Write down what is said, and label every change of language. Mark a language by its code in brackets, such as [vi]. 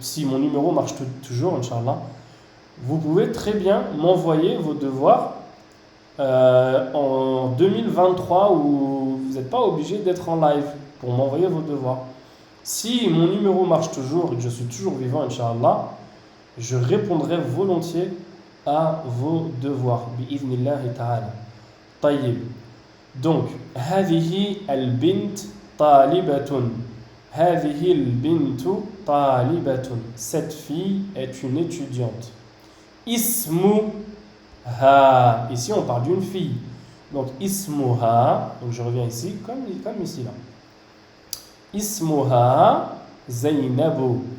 [fr] Si mon numéro marche toujours, Inch'Allah, vous pouvez très bien m'envoyer vos devoirs en 2023 où vous n'êtes pas obligé d'être en live pour m'envoyer vos devoirs. Si mon numéro marche toujours et que je suis toujours vivant, Inch'Allah, je répondrai volontiers à vos devoirs. [ar] Bi'idhnillahi ta'ala. Tayyib. Donc, هذه البنت طالبة. هذه البنت طالبة. [fr] Cette fille est une étudiante. Ismuha. Ici, on parle d'une fille. Donc, ismuha. Donc, je reviens ici, comme ici là. Ismuha Zainabu.